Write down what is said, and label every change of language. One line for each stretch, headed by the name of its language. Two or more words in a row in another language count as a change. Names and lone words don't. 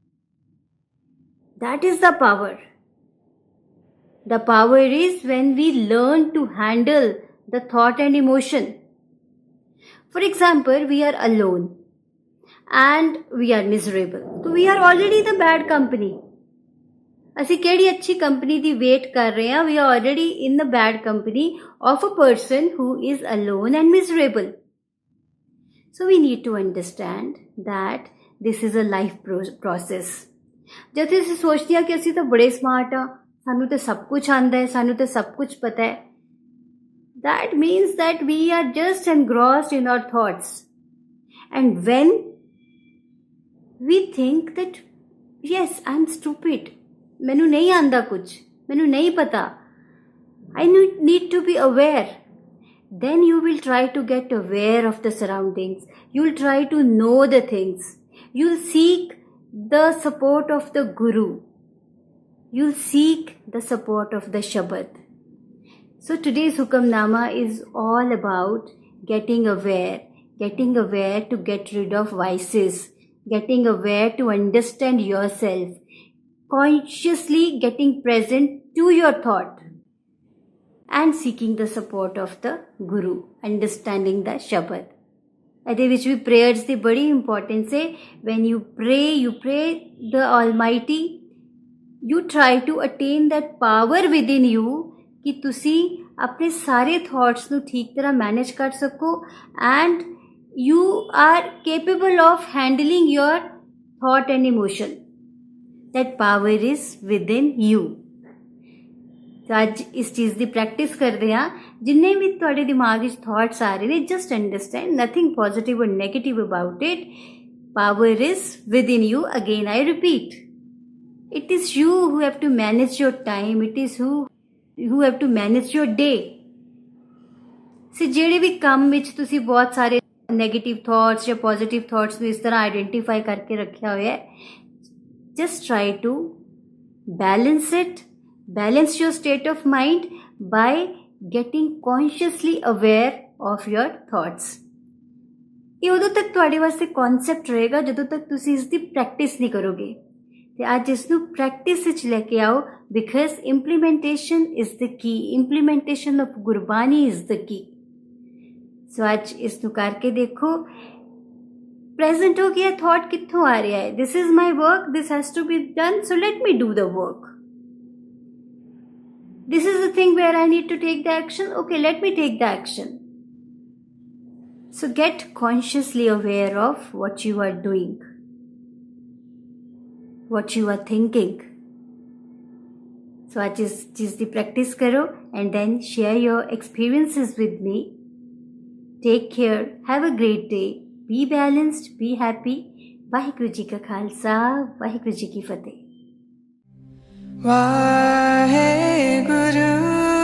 English: That is the power. The power is when we learn to handle the thought and emotion. For example, we are alone and we are miserable. So we are already the bad company.
Punjabi: ਅਸੀਂ ਕਿਹੜੀ ਅੱਛੀ ਕੰਪਨੀ ਦੀ ਵੇਟ ਕਰ ਰਹੇ ਹਾਂ.
English: We are already in the bad company of a person who is alone and miserable. So we need to understand that this is a life process.
Punjabi: जब ਅਸੀਂ ਸੋਚਦੇ ਹਾਂ ਕਿ ਅਸੀਂ ਤਾਂ ਬੜੇ ਸਮਾਰਟ ਆ, ਸਾਨੂੰ ਤਾਂ ਸਭ ਕੁਝ ਆਉਂਦਾ ਹੈ, ਸਾਨੂੰ ਤਾਂ ਸਭ ਕੁਝ ਪਤਾ ਹੈ,
English: that means that we are just engrossed in our thoughts. And when we think that yes, I'm stupid,
Punjabi: ਮੈਨੂੰ ਨਹੀਂ ਆਉਂਦਾ ਕੁਝ, ਮੈਨੂੰ ਨਹੀਂ ਪਤਾ,
English: I need to be aware. Then you will try to get aware of the surroundings. You will try to know the things. You will seek the support of the Guru. You will seek the support of the Shabad. So today's Hukamnama is all about getting aware to get rid of vices, getting aware to understand yourself, consciously getting present to your thought, and seeking the support of the Guru, understanding the Shabad.
Punjabi: ਇਹਦੇ ਵਿੱਚ ਵੀ prayers ਦੀ ਬੜੀ importance ਹੈ.
English: When you pray the Almighty, you try to attain that power within you
Punjabi: ਕਿ ਤੁਸੀਂ ਆਪਣੇ ਸਾਰੇ thoughts ਨੂੰ ਠੀਕ ਤਰ੍ਹਾਂ manage ਕਰ ਸਕੋ
English: and you are capable of handling your thought and emotion. That power is within you.
Hindi: तो ਅੱਜ इस चीज़ की प्रैक्टिस करते हैं.
Punjabi: ਜਿੰਨੇ ਵੀ ਤੁਹਾਡੇ ਦਿਮਾਗ ਵਿੱਚ ਥੌਟਸ ਆ ਰਹੇ ਹੈਂ,
English: just understand nothing positive and negative about it. power is within you. again I repeat, it is you who have to manage your time. it is who have to manage your day. say
Punjabi: ਜਿਹੜੇ ਵੀ ਕੰਮ ਵਿੱਚ ਤੁਸੀਂ
Hindi: बहुत सारे नेगेटिव थॉट्स या पॉजिटिव थॉट्स ਨੂੰ इस तरह आइडेंटिफाई करके रखा हुआ है,
English: just try to balance it. Balance your state of mind by getting consciously aware of your thoughts.
Punjabi: ਇਹ ਉਦੋਂ ਤੱਕ ਤੁਹਾਡੇ ਵਾਸਤੇ ਕਨਸੈਪਟ ਰਹੇਗਾ ਜਦੋਂ ਤੱਕ ਤੁਸੀਂ ਇਸ ਦੀ ਪ੍ਰੈਕਟਿਸ ਨਹੀਂ ਕਰੋਗੇ ਤੇ ਅੱਜ ਇਸ ਨੂੰ ਪ੍ਰੈਕਟਿਸ ਵਿੱਚ ਲੈ ਕੇ ਆਓ
English: because implementation is the key implementation of Gurbani is the key
Punjabi: ਸੋ ਅੱਜ ਇਸ ਨੂੰ ਕਰਕੇ ਦੇਖੋ ਪ੍ਰੈਜ਼ੈਂਟ ਹੋ ਗਿਆ ਥੌਟ ਕਿੱਥੋਂ ਆ ਰਿਹਾ ਹੈ
English: this is my work this has to be done so let me do the work this is the thing where I need to take the action okay let me take the action so get consciously aware of what you are doing what you are thinking so
Hindi: आज इस चीज की प्रैक्टिस करो
English: and then share your experiences with me take care have a great day be balanced, be happy.
Punjabi: ਵਾਹਿਗੁਰੂ ਜੀ ਕਾ ਖਾਲਸਾ ਵਾਹਿਗੁਰੂ ਜੀ ਕੀ ਫਤਿਹ ਵਾਹਿਗੁਰੂ